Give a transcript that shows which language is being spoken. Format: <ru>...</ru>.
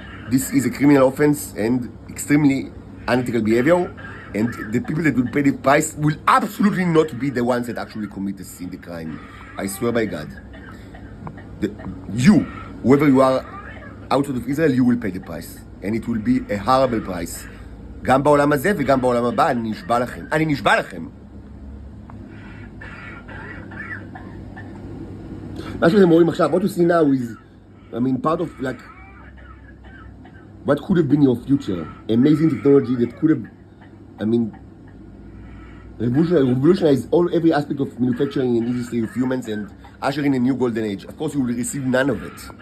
<en>This is a criminal offense and extremely unethical behavior, and the people that will pay the price will absolutely not be the ones that actually commit the crime. I swear by God. You, whoever you are outside of Israel, you will pay the price. And it will be a horrible price.</en> <he>גם בעולם הזה וגם בעולם הבא, אני נשבע לכם. מה שאתם רואים עכשיו,</he> <en>what you see now is, I mean, part of like, what could have been your future. Amazing technology that could have, I mean, revolutionized every aspect of manufacturing and industry of humans and usher in a new golden age. Of course, you will receive none of it.</en>